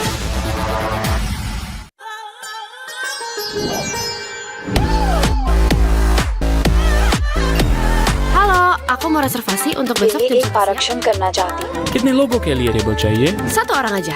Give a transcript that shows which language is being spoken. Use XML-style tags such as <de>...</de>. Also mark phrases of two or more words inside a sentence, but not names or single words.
<id>Halo, aku mau reservasi untuk besok jam 11.</id> <hi>आरक्षण करना चाहती हूँ। कितने लोगों के लिए टेबल चाहिए?</hi> <id>Satu orang aja.</id>